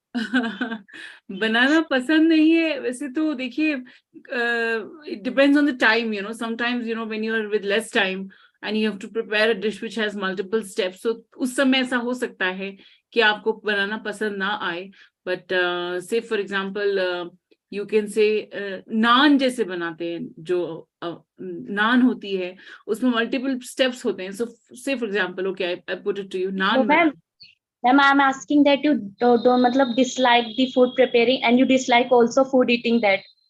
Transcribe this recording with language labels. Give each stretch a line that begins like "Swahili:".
Hindi: बनाना पसंद नहीं है वैसे तो देखिए,
English: it depends on the time, sometimes when you are with less time and you have to prepare a dish which has multiple steps, so
Hindi: उस समय ऐसा हो सकता है कि आपको बनाना पसंद ना आए.
English: But say for example, you can say
Hindi: नान जैसे बनाते हैं, जो नान होती है उसमें मल्टीपल स्टेप्स होते हैं.
English: so say for example, okay, I put it to you, So,
Hindi: naan
English: ma'am, I'm asking that you don't matlab dislike the food preparing and you dislike also food eating that.